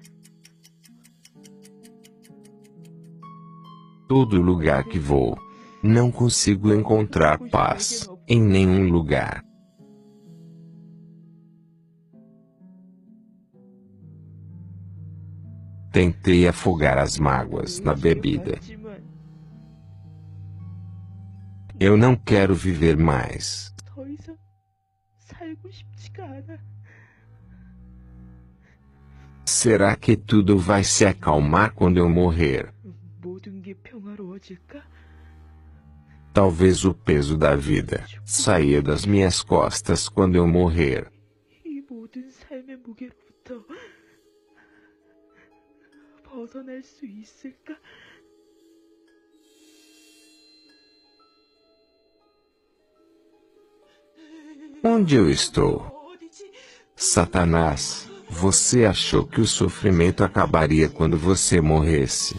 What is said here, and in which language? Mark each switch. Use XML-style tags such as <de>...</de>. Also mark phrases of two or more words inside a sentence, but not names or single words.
<pt>Todo lugar que vou, não consigo encontrar paz, em nenhum lugar. Tentei afogar as mágoas na bebida. Eu não quero viver mais.</pt> <ko>더 이상 살고 싶지가 않아.</ko> <pt>Será que tudo vai se acalmar quando eu morrer?</pt> <ko>모든 게 평화로워질까?</ko> <pt>Talvez o peso da vida saia das minhas costas quando eu morrer.</pt> <ko>이 모든 삶의 무게로부터 벗어날 수 있을까?</ko> <pt>Onde eu estou? Satanás, você achou que o sofrimento acabaria quando você morresse?</pt>